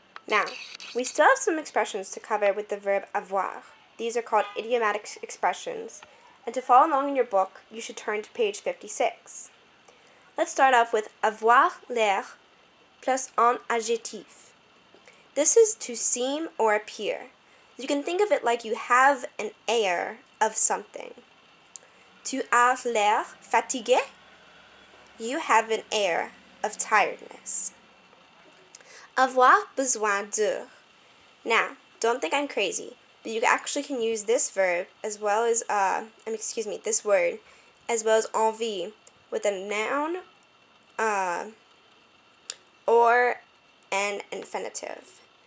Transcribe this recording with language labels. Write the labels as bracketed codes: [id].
[en] Now, we still have some expressions to cover with the verb avoir. These are called idiomatic expressions. And to follow along in your book, you should turn to page 56. Let's start off with avoir l'air plus un adjectif. This is to seem or appear. You can think of it like you have an air of something. [fr] Tu as l'air fatigué? [en] You have an air of tiredness. Avoir besoin de. Now, don't think I'm crazy, but you actually can use this verb as well as, this word, as well as envie with a noun or an infinitive.